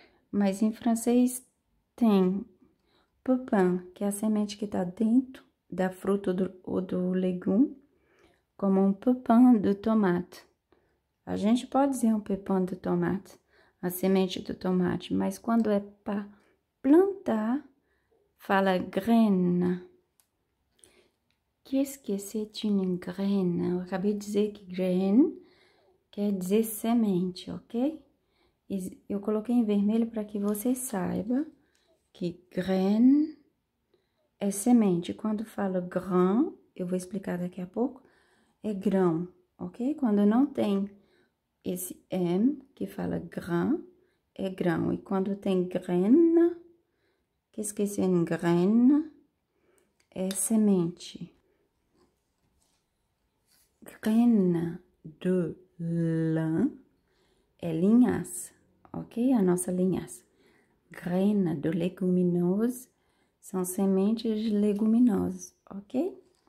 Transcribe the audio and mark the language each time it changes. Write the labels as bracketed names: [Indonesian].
[Portuguese] Mas em francês tem pépin, que é a semente que está dentro da fruta ou do legume, como um pépin de tomate. A gente pode dizer um pépin de tomate, a semente do tomate, mas quando é para plantar, fala graine. [French] Qu'est-ce que c'est une graine? [Portuguese] Eu acabei de dizer que graine quer dizer semente, ok? E eu coloquei em vermelho para que você saiba que graine é semente. Quando falo grain, eu vou explicar daqui a pouco, é grão, ok? Quando não tem esse M, que fala grain, é grão. E quando tem [French] graine, qu'est-ce que c'est une graine? [Portuguese] É semente. Graine de lin é linhaça, ok? A nossa linhaça. Graine de leguminose são sementes de leguminosas, ok?